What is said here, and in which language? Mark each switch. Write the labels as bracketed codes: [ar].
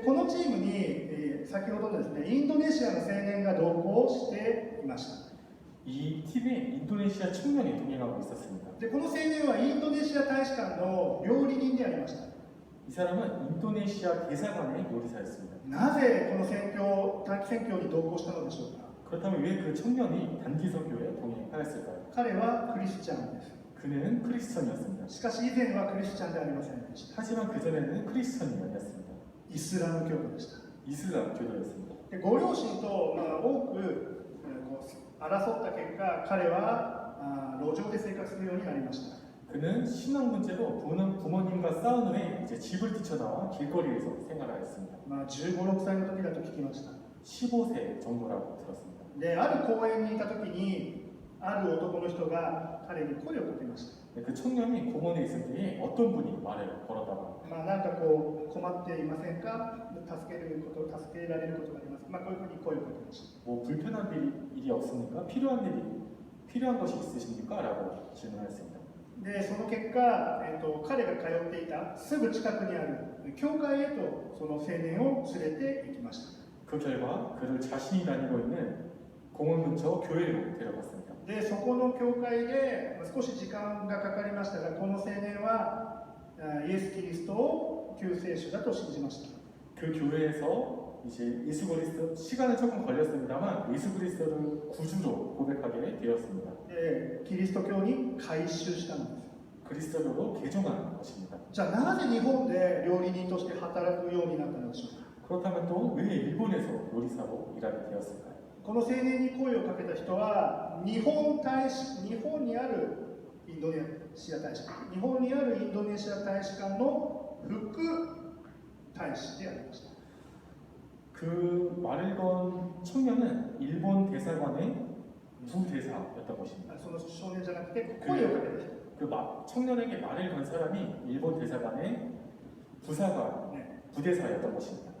[ja] で、このチームに、先ほどのですね、インドネシアの青年が同行していました。 [ko] 이 팀에 인도네시아 청년이 동행하고 있었습니다. [ja] で、この青年はインドネシア大使館の料理人でありました。 [ko] 이 사람은 인도네시아 대사관의 요리사였습니다. [ja] なぜこの短期宣教に同行したのでしょうか。 [ko] 그렇다면 왜 그 청년이 단기 선교에 동행하였을까요? [ja] 彼はクリスチャンです。 [ko] 그는 크리스천이었습니다. [ja] しかし以前はクリスチャンではありませんでした。 [ko] 하지만 그전에는 크리스천이 아니었습니다. [ja] イスラム教徒でした。 [ko] 이슬람 교도였습니다. [ja] で、ご両親と、多く争った結果、彼は路上で生活するようになりました。 [ko] 그는 신앙 문제로 부모님과 싸운 후에 이제 집을 뛰쳐나와 길거리에서 생활하였습니다. [ja] 15、6歳の時だと聞きました。 [ko] 15세 정도라고 들었습니다. [ja] で、ある公園にいた時に、ある男の人が彼に声をかけました。 [ko] 그 청년이 공원에 있을 때에 어떤 분이 말을 걸었다가 [ja] まあ、なんかこう困っていませんか、助けられることがあります、まあ、こういうふうに声をかけました。 [ko] 뭐 불편한 일이 없습니까? 필요한 것이 있으십니까? 라고 질문했습니다. [ja] でその結果、彼が通っていたすぐ近くにある教会へとその青年を連れて行きました。 [ko] 그 결과 그를 자신이 다니고 있는 공원 근처 교회로 데려갔습니다. [ja] でそこの教会で少し時間がかかりましたが、この青年はイエス・キリストを救世主だと信じました。 [ko] 그 교회에서 이제 예수 그리스도 시간은 조금 걸렸습니다만 예수 그리스도를 구주로 고백하게 되었습니다. [ja] でキリスト教に改宗したのです。 [ko] 그리스도교로 개종한 것입니다. [ja] じゃあなぜ日本で料理人として働くようになったのでしょうか。 [ko] 그렇다면 또 왜 일본에서 요리사로 일하게 되었을까요? [ja] この青年に声をかけた人は日本にあるインドネシア大使館、日本にあるインドネシア大使館の副大使でありました。 [ko] 그 말을 건 청년은 일본 대사관의 부대사였던 것입니다. [ja] その少年じゃなくて声をかけた人。 [ko] 그 청년에게 말을 건 사람이 일본 대사관의 부사관, 부대사였던 것입니다.